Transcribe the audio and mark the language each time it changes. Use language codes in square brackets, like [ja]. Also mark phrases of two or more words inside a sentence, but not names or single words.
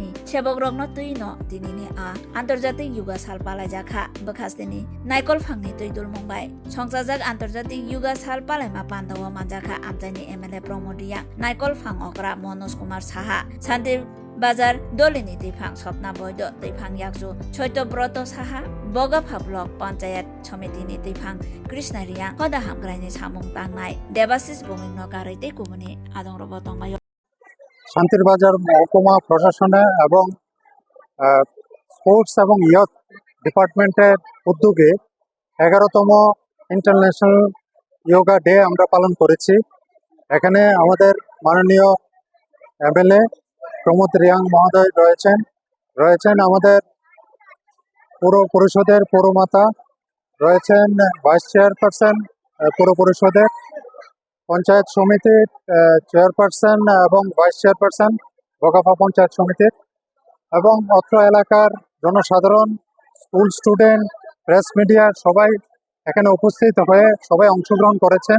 [trp] सेबक रगनो तुइनो दिनिनि आन्तर्जातिक युवा साल पालाइजाखा बुखास्तिनि नायगल फांनि दैदुल मुम्बाइ संजाजाक आन्तर्जातिक युवा साल पालाइमा पान्दावा मानजाखा आमजाइनि एमएलए प्रमोदिया नायगल फां अग्रा मनोज कुमार साहा सान्दिर बाजार दलिनी दैफां सपना बৈদ্য दैफां याकजु चैत्यब्रत साहा बगाफा ब्लक पञ्चायत समितिनि दैफां कृष्ण रिया कदा हामग्राइनि सामुं तांनाय देबाशिष बुमिंनो गारैते कुमुनि आदंरब तंगाय [bn] শান্তির বাজার মহকুমা প্রশাসনে এবং স্পোর্টস এবং [en] Youth Department's [bn] উদ্যোগে 11তম [en] International Yoga Day [bn] আমরা পালন করেছি। এখানে আমাদের মাননীয় এমএলএ প্রমোদ রিয়াং মহোদয় রয়েছেন আমাদের পৌর পরিষদের পৌরমাতা রয়েছেন, [en] Vice Chairperson [bn] পৌর পরিষদের, পঞ্চায়েত সমিতির চেয়ারপারসন এবং [en] Vice Chairperson [bn] বগাফা পঞ্চায়েত সমিতির এবং অত্র এলাকার জনসাধারণ, [en] school student, press media [bn] সবাই এখানে উপস্থিত হয়ে সবাই অংশগ্রহণ করেছেন।